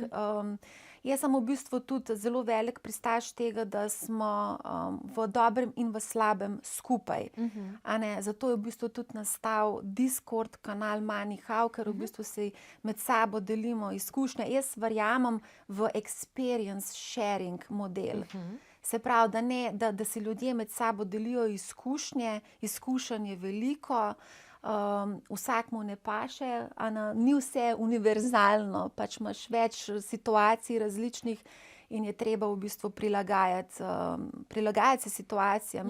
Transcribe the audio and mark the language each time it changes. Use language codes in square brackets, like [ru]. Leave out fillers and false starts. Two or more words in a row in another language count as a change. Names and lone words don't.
[sl] Jaz sem v bistvu tudi zelo velik pristaš tega, da smo v dobrem in v slabem skupaj. Zato je v bistvu tudi nastal Discord kanal Money How, ker v bistvu si med sabo delimo izkušnje. Jaz verjamem v [en] experience sharing model. [sl] Se pravi, da si ljudje med sabo delijo izkušnje, izkušenj je veliko, vsak mu ne paše, ni vse univerzalno, pač imaš več situacij različnih in je treba v bistvu prilagajati se situacijam.